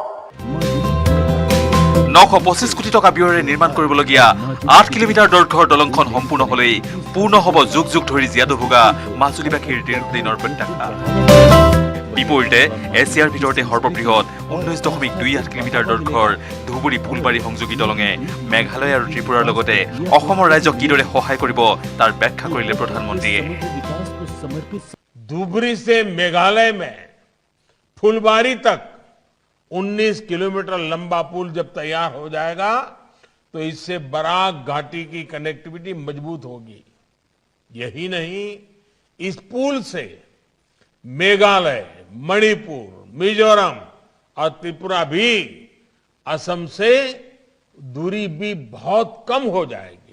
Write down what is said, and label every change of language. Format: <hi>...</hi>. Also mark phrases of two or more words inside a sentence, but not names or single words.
<as>925 কোটি টকা ব্যয়েৰে নিৰ্মাণ কৰিবলগীয়া 8 কিলোমিটাৰ দৈৰ্ঘ্যৰ দলংখন সম্পূৰ্ণ হলেই পূৰ্ণ হ'ব যুগ যুগ ধৰি জীয়াত ভোগা মাজুলীবাসীৰ দীৰ্ঘদিনৰ প্ৰত্যাশা। বিপৰীতে এছিয়াৰ ভিতৰতে সৰ্ববৃহৎ 19.28 কিলোমিটাৰ দৈৰ্ঘ্যৰ ধুবুৰী ফুলবাৰী সংযোগী দলঙে মেঘালয় আৰু ত্ৰিপুৰাৰ লগতে অসমৰ ৰাজ্যক কিদৰে সহায় কৰিব তাৰ ব্যাখ্যা কৰিলে প্ৰধানমন্ত্ৰীয়ে।</as> <hi>धुबरी से मेघालय में फुलबारी तक 19 किलोमीटर लंबा पुल जब तैयार हो जाएगा तो इससे बराक घाटी की कनेक्टिविटी मजबूत होगी। यही नहीं, इस पुल से मेघालय, मणिपुर, मिजोरम और त्रिपुरा भी असम से दूरी भी बहुत कम हो जाएगी।</hi>